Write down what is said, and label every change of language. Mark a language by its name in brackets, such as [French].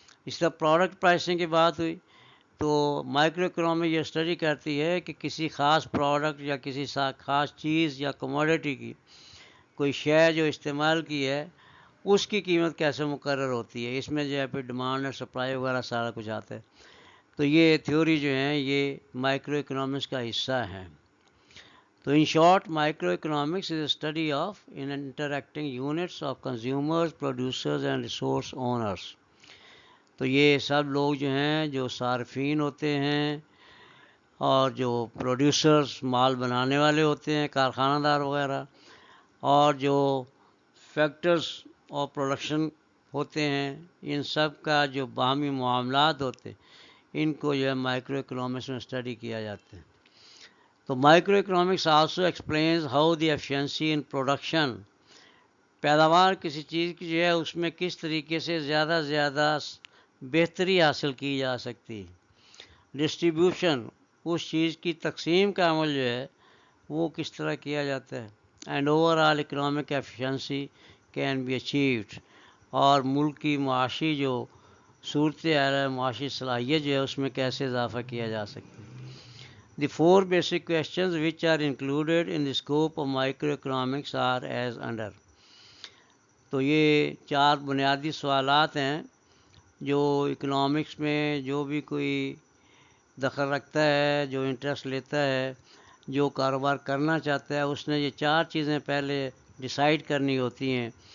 [Urdu] اس طرح product pricing کی بات ہوئی تو مائکرو اکنامک یہ اسٹڈی کرتی ہے کہ کسی خاص پروڈکٹ یا کسی خاص چیز یا کموڈٹی کی کوئی شے جو استعمال کی ہے اس کی قیمت کیسے مقرر ہوتی ہے. اس میں جو ہے پھر ڈیمانڈ اور سپلائی وغیرہ سارا کچھ آتا ہے. تو یہ تھیوری جو ہیں یہ مائکرو اکنامکس کا حصہ ہے. [English] تو in short micro economics is a study of interacting units of consumers producers and resource owners. [Urdu] تو یہ سب لوگ جو ہیں جو صارفین ہوتے ہیں اور جو پروڈیوسرز مال بنانے والے ہوتے ہیں کارخانہ دار وغیرہ، اور جو فیکٹرز اور پروڈکشن ہوتے ہیں، ان سب کا جو باہمی معاملات ہوتے ہیں ان کو جو ہے مائکرو اکنامکس میں اسٹڈی کیا جاتا ہے. تو [English] micro economics also explains how the efficiency in production, [Urdu] پیداوار کسی چیز کی جو ہے اس میں کس طریقے سے زیادہ سے زیادہ بہتری حاصل کی جا سکتی. ڈسٹریبیوشن، اس چیز کی تقسیم کا عمل جو ہے وہ کس طرح کیا جاتا ہے. [English] and overall economic efficiency can be achieved, [Urdu] اور ملک کی معاشی جو صورتحال ہے، معاشی صلاحیت جو ہے اس میں کیسے اضافہ کیا جا سکتا ہے. [English] The 4 basic questions which are included in the scope of microeconomics are as under. [Urdu] تو یہ 4 بنیادی سوالات ہیں جو اکنامکس میں جو بھی کوئی دخل رکھتا ہے، جو انٹرسٹ لیتا ہے، جو کاروبار کرنا چاہتا ہے، اس نے یہ 4 چیزیں پہلے ڈیسائیڈ کرنی ہوتی ہیں.